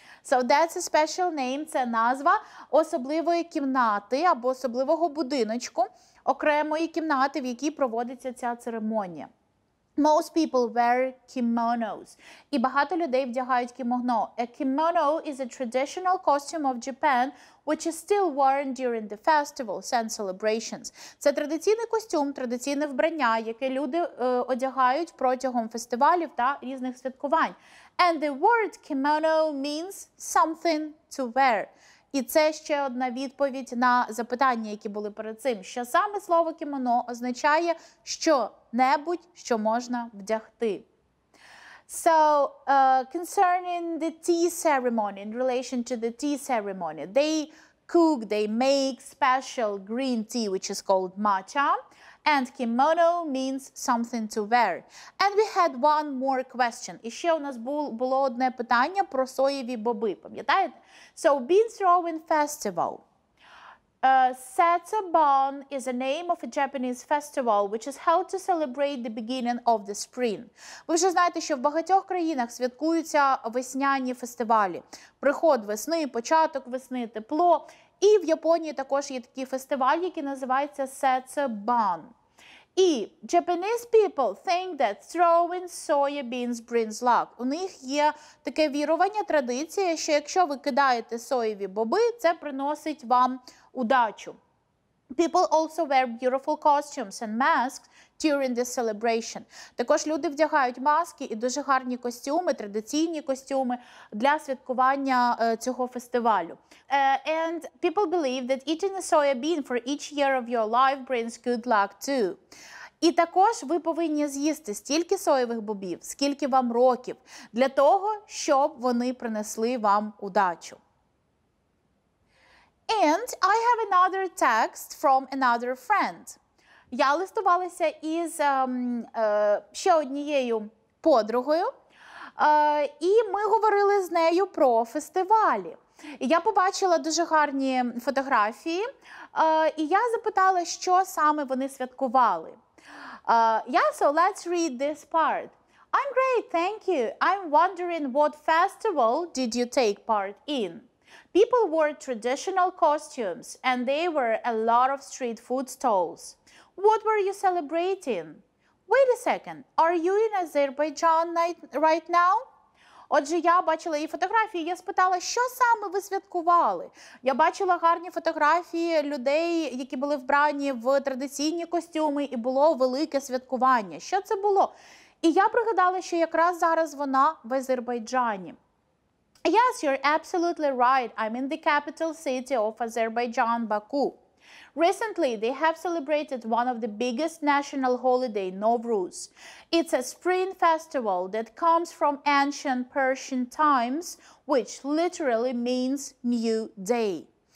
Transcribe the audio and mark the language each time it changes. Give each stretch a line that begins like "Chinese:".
English: So that's a special name,
Ukrainian: це назва особливої кімнати або особливого будиночку, окремої кімнати, в якій проводиться ця церемонія.
English: Most people wear kimonos.
Ukrainian: І багато людей вдягають кімоно.
English: A kimono is a traditional costume of Japan, which is still worn during the festivals and celebrations.
Ukrainian: Це традиційний костюм, традиційне вбрання, яке люди одягають протягом фестивалів та різних святкувань.
English: And the word kimono means something to wear.
Ukrainian: І це ще одна відповідь на запитання, які були перед цим, що саме слово кімоно означає що-небудь, що можна вдягти.
English: So, concerning the tea ceremony, in relation to the tea ceremony, they cook, they make special green tea, which is called matcha, and kimono means something to wear. And we had one more question.
Ukrainian: І ще у нас було одне питання про соєві боби, пам'ятаєте?
English: So, bean throwing festival. Setsuban is a name of a Japanese festival which is held to celebrate the beginning of the spring.
Ukrainian: Ви вже знаєте, що в багатьох країнах святкуються весняні фестивалі. Приход весни, початок весни, тепло. І в Японії також є такий фестиваль, який називається Setsuban.
English: І Japanese people think that throwing soya beans brings luck.
Ukrainian: У них є таке вірування, традиція, що якщо ви кидаєте соєві боби, це приносить вам удачу.
English: People also wear beautiful costumes and masks during this celebration.
Ukrainian: Також люди вдягають маски і дуже гарні костюми, традиційні костюми для святкування цього фестивалю.
English: And people believe that eating a soya bean for each year of your life brings good luck too.
Ukrainian: І також ви повинні з'їсти стільки соєвих бобів, скільки вам років, для того, щоб вони принесли вам удачу.
English: And I have another text from another friend.
Ukrainian: Я листувалася із ще однією подругою, і ми говорили з нею про фестивалі. І я побачила дуже гарні фотографії, і я запитала, що саме вони святкували.
English: So let's read this part. I'm great, thank you. I'm wondering what festival did you take part in? People wore traditional costumes and there were a lot of street food stalls. What were you celebrating? Wait a second, are you in Azerbaijan right now?
Ukrainian: Отже, я бачила її фотографії, я спитала, що саме ви святкували? Я бачила гарні фотографії людей, які були вбрані в традиційні костюми, і було велике святкування. Що це було? І я пригадала, що якраз зараз вона в Азербайджані.
English: Yes, you're absolutely right. I'm in the capital city of Azerbaijan, Baku. Recently, they have celebrated one of the biggest national holiday, Nowruz. It's a spring festival that comes from ancient Persian times, which literally means new day.